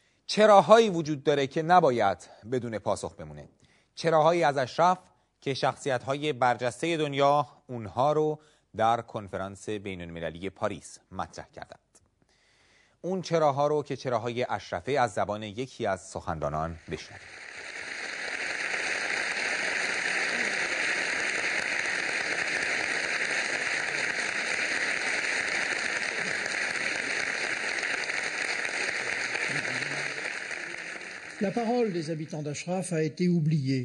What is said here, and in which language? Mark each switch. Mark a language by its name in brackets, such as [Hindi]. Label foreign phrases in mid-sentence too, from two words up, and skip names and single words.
[Persian] چراهایی وجود داره که نباید بدون پاسخ بمونه. چراهایی از اشرف که شخصیت‌های برجسته دنیا اونها رو در کنفرانس بین‌المللی پاریس مطرح کردند. اون چراها رو که چراهای اشرفه از زبان یکی از سخنرانان بشنویم. [French] La parole des habitants d'Ashraf a été oubliée.